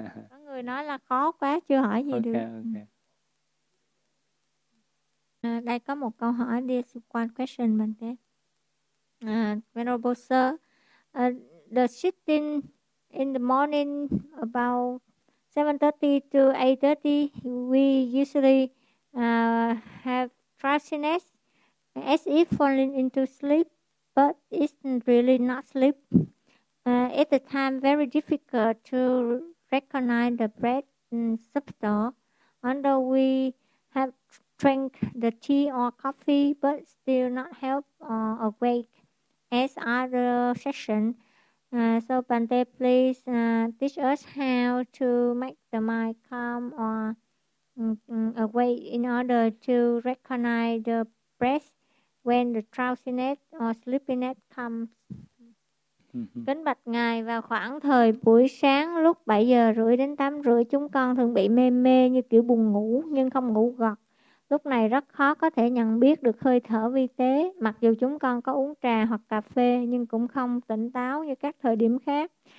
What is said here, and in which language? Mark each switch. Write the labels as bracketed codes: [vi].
[vi] Có người nói là khó quá, chưa hỏi gì được. Đây có một câu hỏi, [en] this is one question, [vi] bạn thế. [en] Venerable sir, the sitting in the morning about 7:30 to 8:30, we usually have drowsiness as if falling into sleep, but it's really not sleep. At the time, very difficult to recognize the breath and subtle, although we have drank the tea or coffee, but still not help or awake as other sessions. So Bante, please teach us how to make the mind calm or awake in order to recognize the breath when the drowsiness or sleepiness comes. [vi] Kính bạch ngài, vào khoảng thời buổi sáng lúc 7 giờ rưỡi đến 8 rưỡi chúng con thường bị mê mê như kiểu buồn ngủ nhưng không ngủ gật. Lúc này rất khó có thể nhận biết được hơi thở vi tế, mặc dù chúng con có uống trà hoặc cà phê nhưng cũng không tỉnh táo như các thời điểm khác.